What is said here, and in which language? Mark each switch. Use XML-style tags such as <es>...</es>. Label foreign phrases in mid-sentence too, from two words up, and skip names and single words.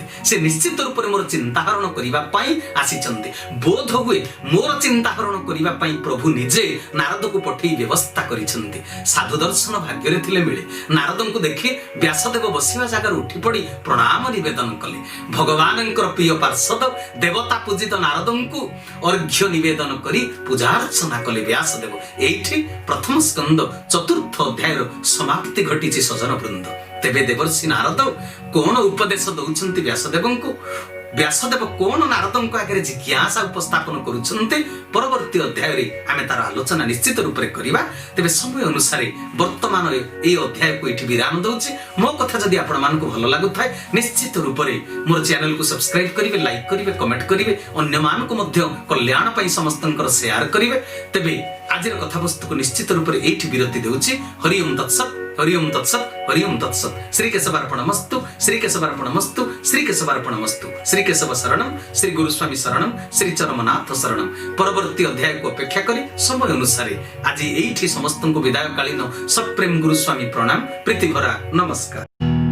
<or>ସେ ନିଶ୍ଚିତ ରୂପରେ ମୋର ଚିନ୍ତାହରଣ କରିବା ପାଇଁ ଆସିଛନ୍ତି। ବୋଧ ହୁଏ ମୋର ଚିନ୍ତାହରଣ କରିବା ପାଇଁ ପ୍ରଭୁ ନିଜେ ନାରଦକୁ ପଠେଇ ବ୍ୟବସ୍ଥା କରିଛନ୍ତି। ସାଧୁ ଦର୍ଶନ ଭାଗ୍ୟରେ ଥିଲେ ମିଳେ। ନାରଦଙ୍କୁ ଦେଖି ବ୍ୟାସଦେବ ବସିବା ଜାଗାରୁ ଉଠି ପଡି ପ୍ରଣାମ ନିବେଦନ କଲେ। ଭଗବାନଙ୍କର ପ୍ରିୟ ପାର୍ଷଦ ଦେବତା ପୂଜିତ ନାରଦଙ୍କୁ ଅର୍ଘ୍ୟ ନିବେଦନ କରି ପୂଜାର୍ଚ୍ଚନା କଲେ ବ୍ୟାସଦେବ। ଏଠି ପ୍ରଥମ ସ୍କନ୍ଦ ଚତୁର୍ଥ ଅଧ୍ୟାୟର ସମାପ୍ତି ଘଟିଛି ସଜ୍ଜନ ବୃନ୍ଦ। ତେବେ ଦେବର୍ଷି ନାରଦ କଣ ଉପଦେଶ ଦେଉଛନ୍ତି ବ୍ୟାସଦେବଙ୍କୁ, ବ୍ୟାସଦେବ କଣ ନାରଦଙ୍କ ଆଗେ ଜିଜ୍ଞାସା ଉପସ୍ଥାପନ କରୁଛନ୍ତି ପରବର୍ତ୍ତୀ ଅଧ୍ୟାୟ ରେ ଆମେ ତାର ଆଲୋଚନା ନିଶ୍ଚିତ ରୂପ ରେ କରିବା। ତେବେ ସମୟ ଅନୁସାରେ ବର୍ତ୍ତମାନ ଏ ଅଧ୍ୟାୟ କୁ ଏଠି ବିରାମ ଦେଉଛି। ମୋ କଥା ଯଦି ଆପଣ ମାନଙ୍କୁ ଭଲ ଲାଗୁଥାଏ ନିଶ୍ଚିତ ରୂପ ରେ ମୋର ଚ୍ୟାନେଲ କୁ ସବସ୍କ୍ରାଇବ କରିବେ, ଲାଇକ କରିବେ, କମେଣ୍ଟ କରିବେ, ଅନ୍ୟ ମାନଙ୍କ ମଧ୍ୟ କଲ୍ୟାଣ ପାଇଁ ସମସ୍ତଙ୍କର ସେୟାର କରିବେ। ତେବେ ଆଜିର କଥା ବସ୍ତୁ କୁ ନିଶ୍ଚିତ ରୂପ ରେ ଏଠି ବିରତି ଦେଉଛି।</or> <sa>हरि ओम तत्सत्, हरि ओम तत्सत्, हरि ओम तत्सत्। श्री केशवार्पणमस्तु, श्री केशवार्पणमस्तु, श्री केशवार्पणमस्तु। श्री केशव शरणम, श्री गुरुस्वामी शरणम, श्री चरमनाथ शरणम।</sa> <or>ପରବର୍ତ୍ତୀ ଅଧ୍ୟାୟ କୁ ଅପେକ୍ଷା କରି ସମୟ ଅନୁସାରେ ଆଜି ଏଠି ସମସ୍ତଙ୍କୁ ବିଦାୟ କାଳୀନ ସପ୍ରେମ ଗୁରୁସ୍ୱାମୀ ପ୍ରଣାମ, ପ୍ରୀତି ଭରା ନମସ୍କାର।</or>